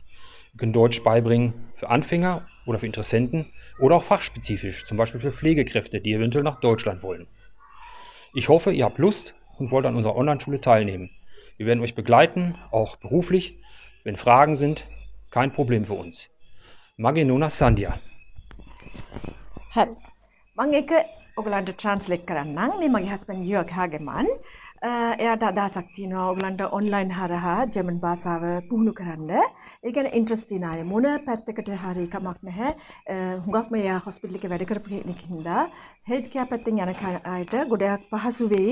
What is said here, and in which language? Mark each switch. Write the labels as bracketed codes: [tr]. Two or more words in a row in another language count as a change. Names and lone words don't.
[de] Wir können Deutsch beibringen für Anfänger oder für Interessenten oder auch fachspezifisch, zum Beispiel für Pflegekräfte, die eventuell nach Deutschland wollen. Ich hoffe, ihr habt Lust und wollt an unserer Online-Schule teilnehmen. Wir werden euch begleiten, auch beruflich. Wenn Fragen sind, kein Problem für uns. [si] මගේ නෝනා Sandhya. හරි. මම ඒක ඔයගලන්ට ට්‍රාන්ස්ලේට් කරන්නම්. මේ මගේ හස්බන්ඩ් යර්ග් හාගෙමන්. එයාට අදහසක් තියෙනවා ඔයගලන්ට ඔන්ලයින් හරහා ජර්මන් භාෂාව පුහුණු කරන්න. ඒ කියන්නේ ඉන්ට්‍රස්ට් තියෙන අය මොන පැත්තකට හරි කමක් නැහැ. හුඟක්ම එයා හොස්පිටල් එකේ වැඩ කරපු කෙනෙක් හින්දා [en] health care [si] පැත්තෙන් යන අයට ගොඩක් පහසු වෙයි.